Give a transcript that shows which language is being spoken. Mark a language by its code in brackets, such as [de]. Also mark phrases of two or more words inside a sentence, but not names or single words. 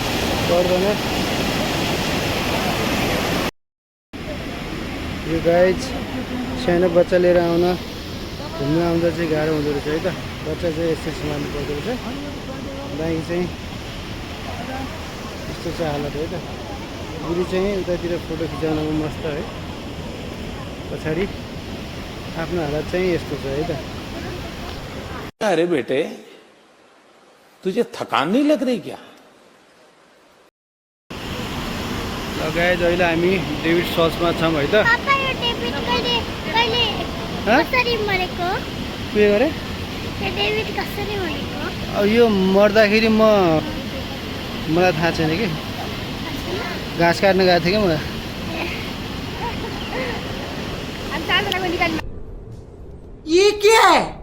[ne] पर्दैन यो गाइज सानो बच्चा लिएर आउन घुम्न आउँदा चाहिँ गाह्रो हुँदो रहेछ है त बच्चा चाहिँ यस्तो सम्हाल्नु पर्दो रहेछ बाइक चाहिँ यस्तो चाहिँ हालत है त बुढी चाहिँ उतातिर फोटो खिचाउनमा मस्त है पछाडि आफ्नो हालत चाहिँ यस्तो छ है त [hi] अरे बेटे तुझे थकान नहीं लग रही क्या [ne] गाइज अहिले हामी डेभिड सल्समा छौँ है त पापा यो डेभिड कहिले कसरी मरेको के गरे यो डेभिड कसरी मरेको अब यो मर्दाखेरि मलाई थाहा छैन कि घाँस काट्न गएको थिएँ क्या म अनि चारजनाको निकाल्नु [hi] ये क्या है?